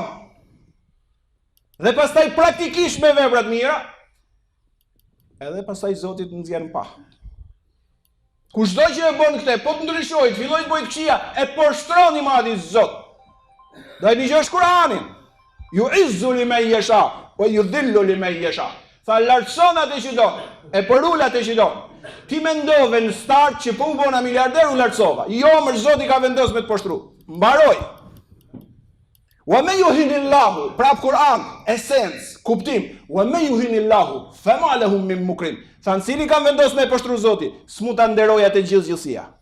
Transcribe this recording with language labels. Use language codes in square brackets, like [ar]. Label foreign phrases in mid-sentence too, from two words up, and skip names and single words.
[sq] Dhe pastaj praktikisht me vepra të mira, edhe pastaj Zoti të nxjerr pa. Kushdo që e bën këtë, po të ndryshoj, të filloj të bëjë të këqija, e poshtron i madhi Zot. Do e dëgjosh Kur'anin. [ar] تعز من تشاء وتذل من تشاء. [sq] Tha lartëson atë që don, e përul atë që don. Ti mendove në start që po u bona miliarder u lartësova. Jo, më Zoti ka vendosur me të poshtru. Mbaroj. [ar] ومن يهن الله, [sq] prap Kur'an, esencë, kuptim. [ar] ومن يهن الله فما له من مكرم. [sq] Thanë cili kanë vendosur me poshtru Zoti, s'mu ta nderoj atë gjithësia.